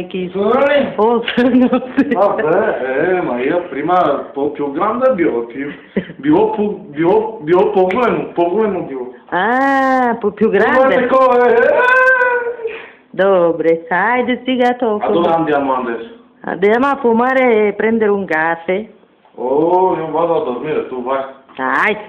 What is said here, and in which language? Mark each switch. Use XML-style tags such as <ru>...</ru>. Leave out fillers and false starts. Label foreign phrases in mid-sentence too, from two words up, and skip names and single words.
<bg>Осънал си. Мария, прима, по килограм да било. Било по-големо било. По килограм да. Добре, хайде сега толкова.</bg> <it>Dove andiamo adesso? Andiamo a fumare e prendere un caffè. Io vado a dormire, tu vai. Dai.</it>